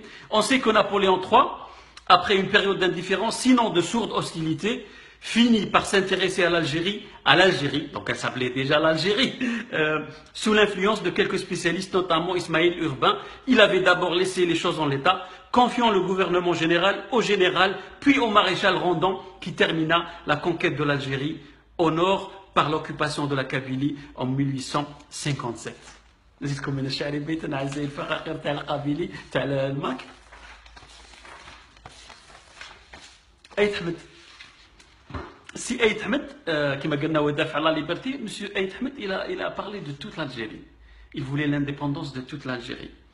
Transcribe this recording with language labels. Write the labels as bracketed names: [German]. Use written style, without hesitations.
[French] On sait que Napoléon III, après une période d'indifférence, sinon de sourde hostilité, finit par s'intéresser à l'Algérie, donc elle s'appelait déjà l'Algérie, sous l'influence de quelques spécialistes, notamment Ismaël Urbain. Il avait d'abord laissé les choses en l'état, confiant le gouvernement général au général, puis au maréchal Randon, qui termina la conquête de l'Algérie au nord par l'occupation de la Kabylie en 1857. [Arabic] نزيدكم من الشعر بيت نعزي الفخاخر تاع القبيلي تاع الماك. [French] أيت حمد Si Aït Ahmed, qui m'a gagné au défi à la liberté, M. Aït Ahmed, il a parlé de toute l'Algérie. Il voulait l'indépendance de toute l'Algérie.